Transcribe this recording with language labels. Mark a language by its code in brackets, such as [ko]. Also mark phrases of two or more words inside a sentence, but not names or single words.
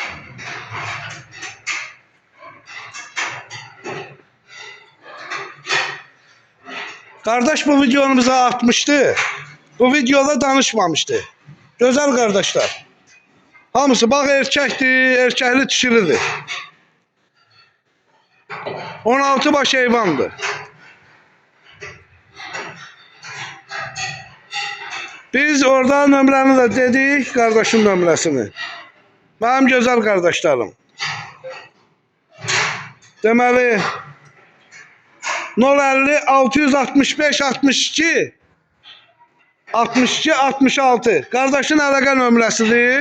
[tr] Kardeş bu videonu bize atmıştı. [az] Bu videoda danışmamıştı. [tr] Güzel kardeşler. [az] Hamısı bax erkəkdir, erkəkli dişilidir. 16 baş heyvandır. Biz orada nömrəni də dedik, qardaşın nömrəsini. Mənim gözəl qardaşlarım. Deməli 050 665 62 62 66 qardaşın əlaqə nömrəsidir.